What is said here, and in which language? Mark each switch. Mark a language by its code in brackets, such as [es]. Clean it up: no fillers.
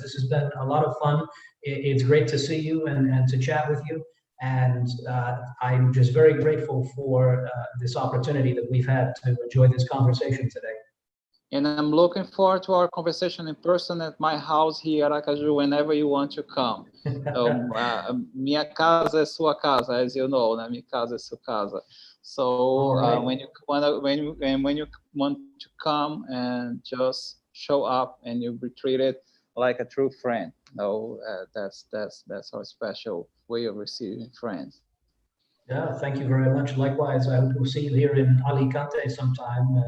[en] This has been a lot of fun. It's great to see you and to chat with you. And I'm just very grateful for this opportunity that we've had to enjoy this conversation today. And I'm looking forward to our conversation in person at my house here at Aracaju whenever you want to come. [pt] Minha casa é sua casa, [en] as you know, [pt] né? Minha casa é sua casa. [en] So right. when you want to come and just show up and you be treated like a true friend. That's our special way of receiving friends. Yeah, thank you very much. Likewise, I hope we'll see you here in Alicante sometime.